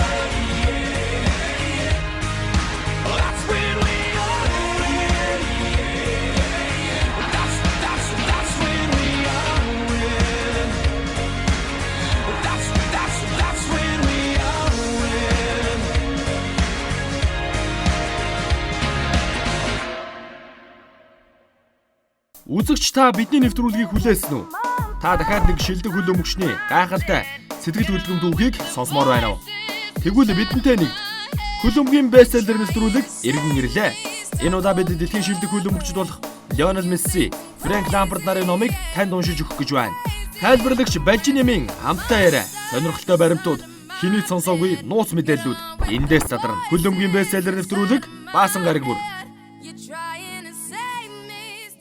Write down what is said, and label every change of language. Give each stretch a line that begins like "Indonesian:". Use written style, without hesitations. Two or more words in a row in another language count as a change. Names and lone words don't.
English: That's when we all win. That's when we all win. That's when we all win.
Mongolian: Үзэгч та бидний нэвтрүүлгийг хүлээсэн үү? Та дахиад нэг шилдэг хөлбөмбөгчний гайхалтай сэтгэл хөдлөм түүхийг сонсомоор байна уу? Тэгвэл бидэнтэй нэг хөлбөмбөгийн бестселлер нэвтрүүлэг иргэн ирлээ. Энэ удаа бид дэлхийн шилдэг хөлбөмбөгчд болох Лионел Месси, Фрэнк Лампард нарын номыг танд уншиж өгөх гэж байна. Тайлбарлагч Балжинемийн хамтаа яриа, сонирхолтой баримтууд, хэний сонсоогүй нууц мэдээллүүд эндээс задарна. Хөлбөмбөгийн бестселлер нэвтрүүлэг Баасан гараг бүр.
English: You're trying to save me.